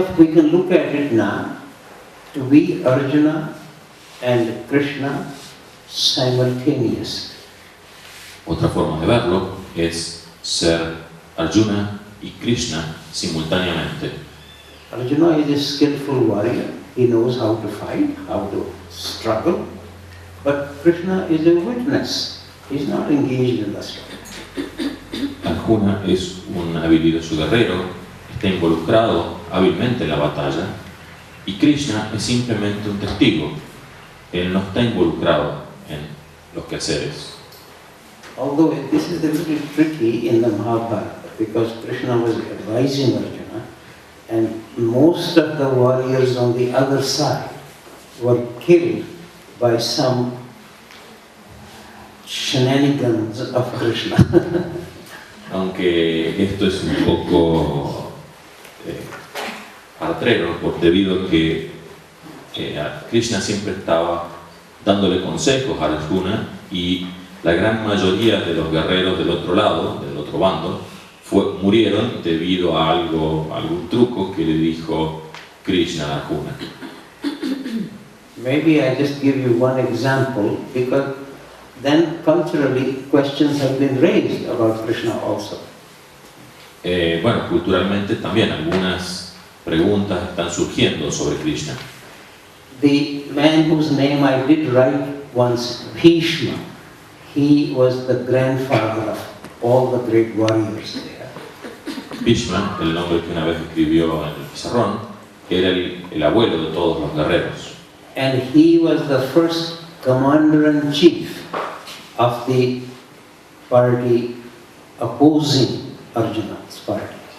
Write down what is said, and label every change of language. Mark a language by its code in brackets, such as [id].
[en] If we can look at it now, to be Arjuna and Krishna simultaneously. [es] Otra forma de verlo es ser Arjuna y Krishna simultáneamente. [en] Arjuna is a skillful warrior. He knows how to fight, how to struggle. But Krishna is a witness. He's not engaged in the struggle. [es] Arjuna es un habilidoso guerrero, está involucrado hábilmente en la batalla, y Krishna es simplemente un testigo. Él no está involucrado en los quehaceres. [en] Although this is a little tricky in the Mahabharata, because Krishna was advising Arjuna, and most of the warriors on the other side were killed by some shenanigans of Krishna. [es] Aunque esto es un poco artrero, debido a que Krishna siempre estaba dándole consejos a Arjuna, y la gran mayoría de los guerreros del otro lado, del otro bando, murieron debido a algún truco que le dijo Krishna a Arjuna. [en] Maybe I just give you one example, because then culturally questions have been raised about Krishna also. [es] Bueno, culturalmente también algunas preguntas están surgiendo sobre Krishna. [en] The man whose name I did write once, Bhishma, he was the grandfather of all the great warriors there. [es] Bhishma, el nombre que una vez escribió en el pizarrón, era el abuelo de todos los guerreros. [en] And he was the first commander-in-chief of the party opposing Arjuna's party.